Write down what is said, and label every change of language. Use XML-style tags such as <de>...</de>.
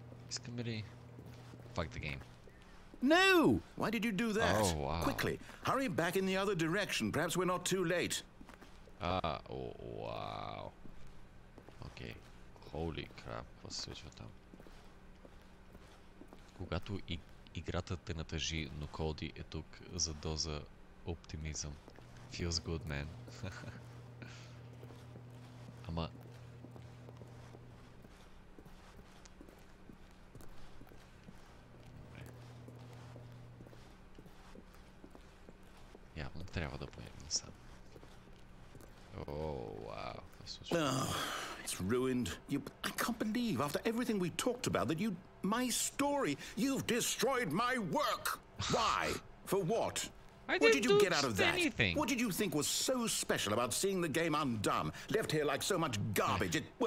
<bg>Искаме ли...</bg> <en>Fuck the game. No! Why did you do that? Oh, wow. Quickly, hurry back in the other direction. Perhaps we're not too late. Oh, wow. Окей. Holy crap,</en> <bg>какво се случва там? Когато играта те натъжи, но Коди е тук за доза оптимизъм.</bg> <en>Feels good, man.</en> <bg>Ама... Явно трябва да поемем сам.</bg> <en>Oh, wow. Oh, it's ruined. I can't believe, after everything we talked about, that you... My story! You've destroyed my work! Why? For what? What did you get out of that? Anything. What did you think was so special about seeing the game undone, left here like so much garbage?</en>